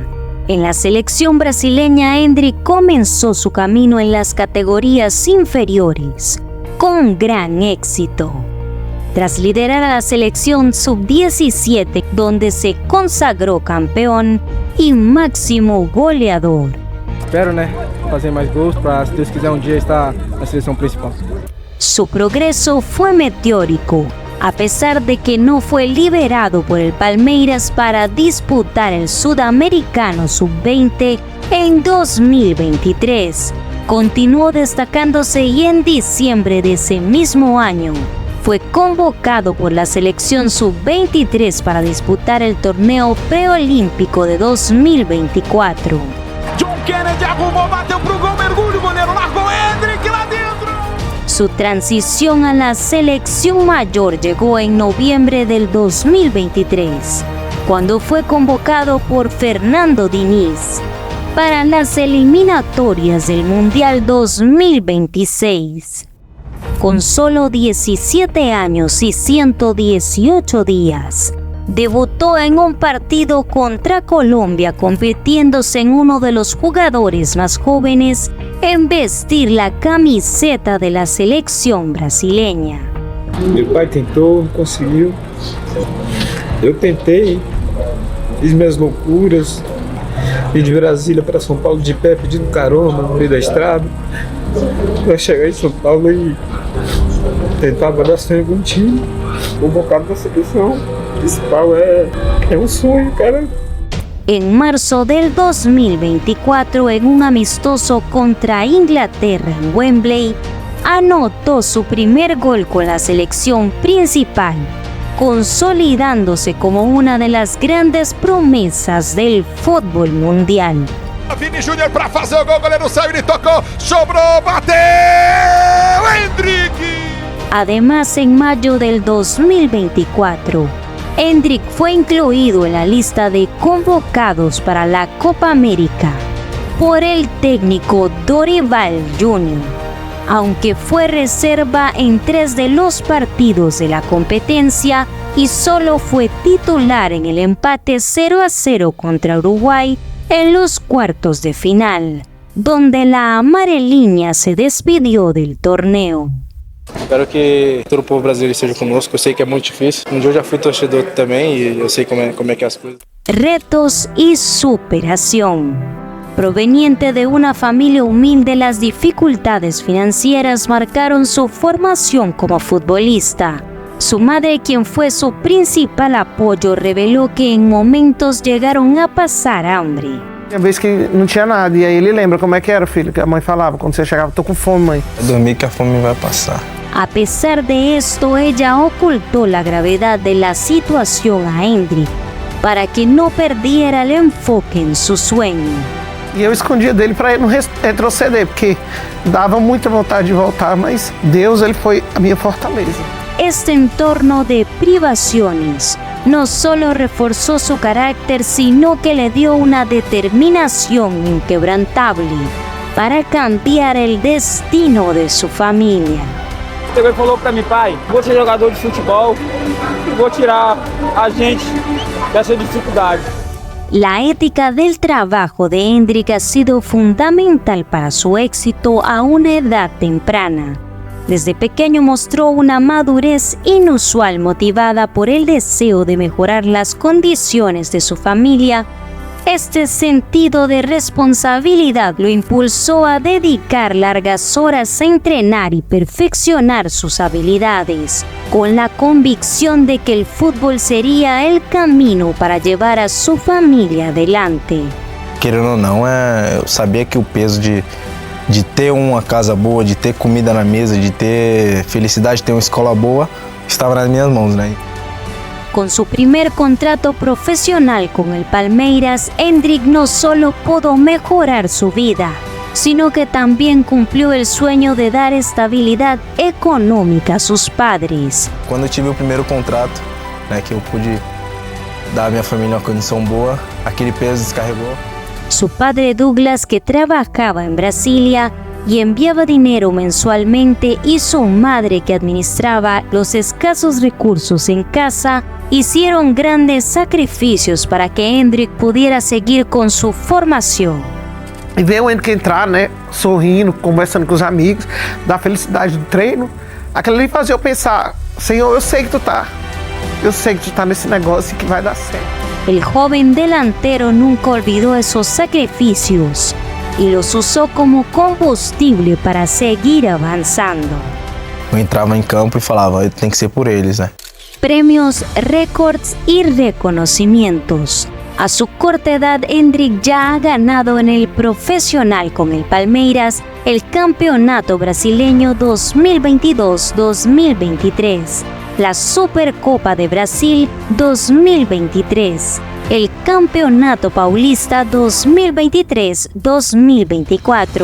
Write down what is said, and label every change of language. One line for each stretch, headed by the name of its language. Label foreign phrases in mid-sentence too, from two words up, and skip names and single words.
Spanish: En la selección brasileña, Endrick comenzó su camino en las categorías inferiores, con gran éxito. Tras liderar a la selección sub-17, donde se consagró campeón y máximo goleador.
Portuguese: Espero, fazer mais gols para, se Deus quiser, dia estar na seleção principal.
Spanish: Su progreso fue meteórico, a pesar de que no fue liberado por el Palmeiras para disputar el Sudamericano Sub-20 en 2023. Continuó destacándose y en diciembre de ese mismo año fue convocado por la selección Sub-23 para disputar el torneo preolímpico de 2024.
Portuguese: John Kennedy arrumou, bateu pro gol, mergulho, goleiro largou, Endrick lá dentro.
Spanish: Su transición a la selección mayor llegó en noviembre del 2023, cuando fue convocado por Fernando Diniz para las eliminatorias del Mundial 2026. Con solo 17 años y 118 días, debutó en un partido contra Colombia, convirtiéndose en uno de los jugadores más jóvenes en vestir la camiseta de la selección brasileña.
Portuguese: Meu pai tentou, não conseguiu. Eu tentei, fiz minhas loucuras. Vim de Brasília para São Paulo de pé, pedindo carona no meio da estrada. Para chegar em São Paulo e tentar mandar sonho com um time, convocado na seleção principal. É um sonho, cara.
Spanish: En marzo del 2024, en un amistoso contra Inglaterra en Wembley, anotó su primer gol con la selección principal, consolidándose como una de las grandes promesas del fútbol mundial.
Portuguese: Vini Júnior para fazer o gol, goleiro saiu, ele tocou, sobrou, bateu, Endrick!
Spanish: Además, en mayo del 2024, Endrick fue incluido en la lista de convocados para la Copa América por el técnico Dorival Jr., aunque fue reserva en 3 de los partidos de la competencia y solo fue titular en el empate 0-0 contra Uruguay en los cuartos de final, donde la amarelina se despidió del torneo.
Portuguese: Espero que todo o povo brasileiro esteja conosco. Eu sei que é muito difícil. Eu já fui torcedor também e eu sei como é que é as coisas.
Spanish: Retos y superación. Proveniente de una familia humilde, las dificultades financieras marcaron su formación como futbolista. Su madre, quien fue su principal apoyo, reveló que en momentos llegaron a pasar hambre.
Portuguese: Tinha vez que não tinha nada, e aí ele lembra como é que era, filho, que a mãe falava, quando você chegava, tô com fome, mãe. Dormir que a fome vai passar.
Spanish: A pesar de esto, ella ocultó la gravedad de la situación a Endrick para que no perdiera el enfoque en su sueño.
Portuguese: E eu escondia dele para ele não retroceder, porque dava muita vontade de voltar, mas Deus, ele foi a minha fortaleza.
Spanish: Este entorno de privaciones no solo reforzó su carácter, sino que le dio una determinación inquebrantable para cambiar el destino de su familia.
Portuguese: Ele falou para mim, pai, vou ser jogador de futebol e vou tirar a gente dessa dificuldade.
Spanish: La ética del trabajo de Endrick ha sido fundamental para su éxito a una edad temprana. Desde pequeño mostró una madurez inusual motivada por el deseo de mejorar las condiciones de su familia. Este sentido de responsabilidad lo impulsó a dedicar largas horas a entrenar y perfeccionar sus habilidades, con la convicción de que el fútbol sería el camino para llevar a su familia adelante.
Portuguese: Querendo ou não, eu sabia que o peso de ter uma casa boa, de ter comida na mesa, de ter felicidade, de ter uma escola boa, estava nas minhas mãos, né?
Spanish: Con su primer contrato profesional con el Palmeiras, Endrick no solo pudo mejorar su vida, sino que también cumplió el sueño de dar estabilidad económica a sus padres.
Portuguese: Quando eu tive o primeiro contrato, né, que eu pude dar à minha família uma condição boa, aquele peso descarregou.
Spanish: Su padre Douglas, que trabajaba en Brasilia, y enviaba dinero mensualmente, y su madre, que administraba los escasos recursos en casa, hicieron grandes sacrificios para que Endrick pudiera seguir con su formação.
Portuguese: E ver o Endrick entrar, né, sorrindo, conversando com os amigos, da felicidade do treino, aquilo ali fazia eu pensar, Senhor, eu sei que tu tá nesse negócio e que vai dar certo.
Spanish: El joven delantero nunca olvidó esos sacrificios y los usó como combustible para seguir avanzando.
Portuguese: Eu entrava em campo e falava, tem que ser por eles, né?
Spanish: Premios, récords y reconocimientos. A su corta edad, Endrick ya ha ganado en el profesional con el Palmeiras el Campeonato Brasileño 2022-2023, la Supercopa de Brasil 2023, el Campeonato Paulista 2023-2024.